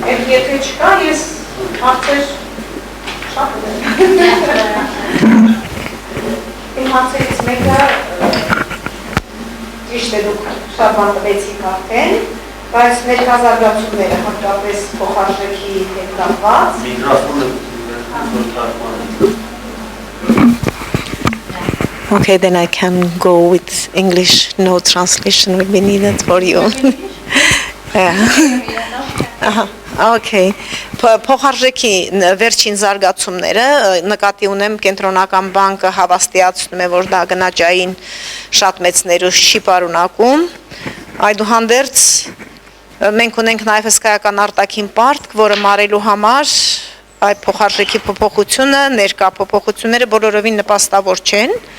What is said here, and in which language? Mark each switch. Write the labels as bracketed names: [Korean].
[Armenian] Եթե չկա, ես հարցեր շատ եմ։ Իմ հարցերից մեկը ճիշտ է դուք շատ բան տվեցիք արդեն, բայց ներկազարգացումները հատկապես փոխարժեքի հետ կապված։ [English] Okay, then I can go with English. No translation will be needed for you. Okay. [Armenian] Փոխարժեքի վերջին զարգացումները նկատի ունեմ կենտրոնական բանկը հավաստիացնում է, որ դա գնաճային շատ մեծ ներուժ չի պարունակում։ Այդուհանդերձ մենք ունենք նաև հսկայական արտաքին պարտք, որը մարելու համար այդ փոխարժեքի փոփոխությունը, ներկա փոփոխությունները բոլորովին նպաստավոր չեն։